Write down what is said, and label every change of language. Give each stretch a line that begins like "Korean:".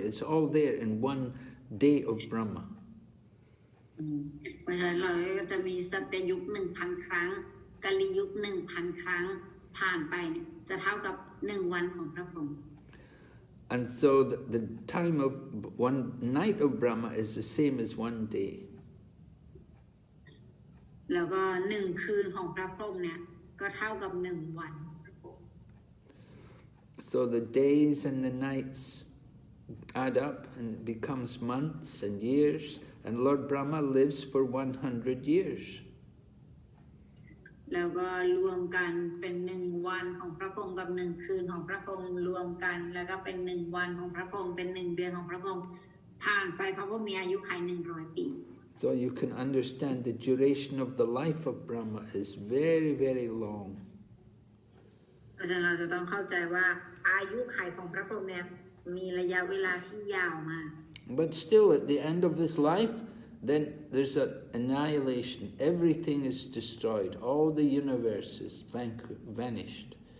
English: It's all there in one day of Brahma.
Thai: เพราะฉะนั้นเราก็จะมีสัตยยุค 1,000 ครั้งกาลียุค 1,000 ครั้งผ่านไปเนี่ยจะเท่ากับ1 วันของพระพรหม
English: And so the time of one night of Brahma is the same as one day.
Thai: แล้วก็1 คืนของพระพรหมเนี่ยก็เท่ากับ1 วัน
English: So the days and the nights add up and becomes months and years, and Lord Brahma lives for 100 years.
Thai: แล้วก็รวมกันเป็น1 วันของพระพรหมกับ1 คืนของพระพรหมรวมกันแล้วก็เป็น1 วันของพระพรหมเป็น1 เดือนของพระพรหมผ่านไปพระพรหมมีอายุขัย100 ปี
English: So you can understand the duration of the life of Brahma is very, very long.
Thai: เพราะฉะนั้นเราจะต้องเข้าใจว่าอายุขัยของพระพรหมเนี่ยมีระยะเวลาที่ยาวมาก
English: But still, at the end of this life, then there's an annihilation. Everything is destroyed. All the universe is vanished.